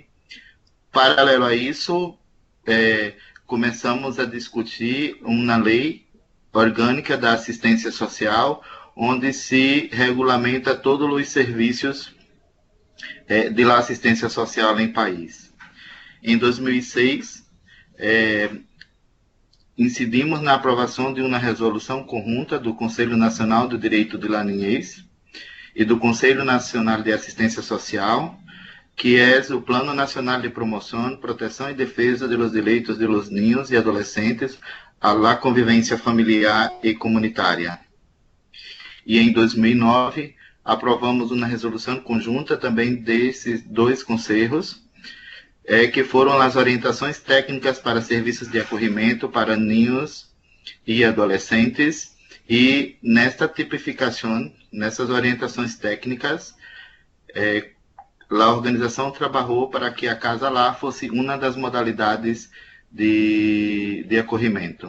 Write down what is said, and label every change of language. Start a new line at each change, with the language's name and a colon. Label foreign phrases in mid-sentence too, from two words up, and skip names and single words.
Portuguese: Paralelo a isso, começamos a discutir uma lei orgânica da assistência social, onde se regulamenta todos os serviços
Spanish: de la
Portuguese: assistência social em país. Em 2006, incidimos na aprovação de uma resolução conjunta do Conselho Nacional do Direito
Spanish: de la Niñez
Portuguese: e do Conselho Nacional de Assistência Social, que é o Plano Nacional de Promoção, Proteção e Defesa dos Direitos
Spanish: de los Niños
Portuguese: e Adolescentes à la Convivência Familiar e Comunitária. E em 2009, aprovamos uma resolução conjunta também desses 2 conselhos, que foram as orientações técnicas para serviços de acolhimento para ninhos e adolescentes, e nesta tipificação, nessas orientações técnicas, a organização trabalhou para que a Casa Lar fosse uma das modalidades de acolhimento.